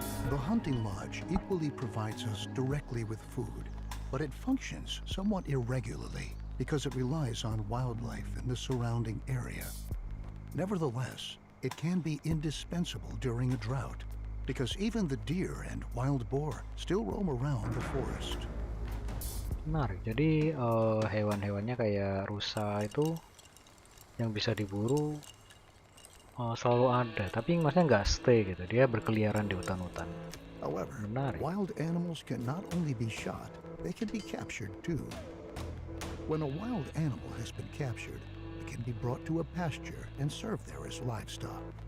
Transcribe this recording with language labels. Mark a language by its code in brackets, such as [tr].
[en] The hunting lodge equally provides us directly with food, but it functions somewhat irregularly because it relies on wildlife in the surrounding area. Nevertheless, it can be indispensable during a drought because even the deer and wild boar still roam around the forest. [id] Menarik. Jadi hewan-hewannya kayak rusa itu yang bisa diburu selalu ada, tapi maksudnya nggak stay gitu. Dia berkeliaran di hutan-hutan. [en] However, [id] Menarik. [en] wild animals can not only be shot, they can be captured too. When a wild animal has been captured, it can be brought to a pasture and served there as livestock.